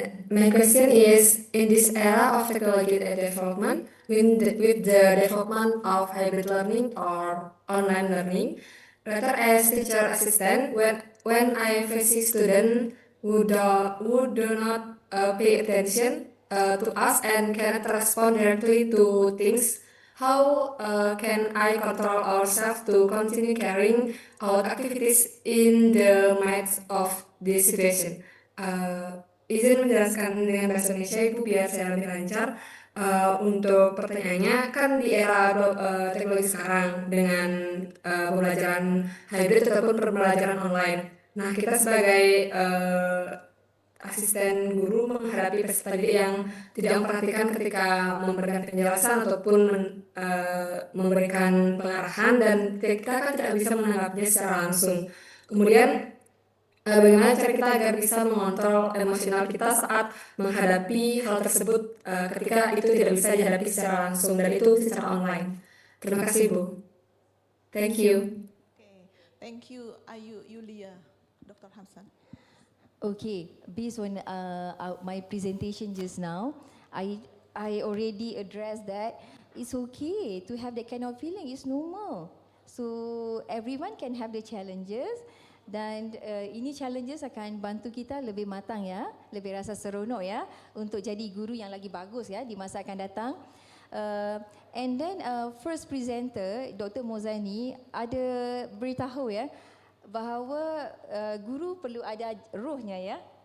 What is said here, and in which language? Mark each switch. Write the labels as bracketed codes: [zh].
[en] My question is, in this era of technology development, with the development of hybrid learning or online learning, rather as teacher assistant, when I face student who do not pay attention to us and cannot respond directly to things, how can I control ourselves to continue carrying out activities in the midst of this situation? [id] Izin menjelaskan dengan bahasa Indonesia Ibu biar saya lebih lancar. Untuk pertanyaannya, kan di era teknologi sekarang dengan pembelajaran hybrid ataupun pembelajaran online. Nah, kita sebagai asisten guru menghadapi peserta didik yang tidak memperhatikan ketika memberikan penjelasan ataupun memberikan pengarahan dan kita kan tidak bisa menanggapinya secara langsung. Kemudian bagaimana cara kita agar bisa mengontrol emosional kita saat menghadapi hal tersebut ketika itu tidak bisa dihadapi secara langsung dan itu secara online. Terima kasih Bu. [en] Thank you. Okay, thank you, Ayu Yulia, Dr. Hamsan. Okay, based on my presentation just now, I already addressed that it's okay to have that kind of feeling. It's normal. So everyone can have the challenges. [ms] Dan ini challenges akan bantu kita lebih matang ya, lebih rasa seronok ya untuk jadi guru yang lagi bagus ya di masa akan datang. [en] And then first presenter [ms] Dr. Mozani ada beritahu ya bahawa guru perlu ada rohnya ya.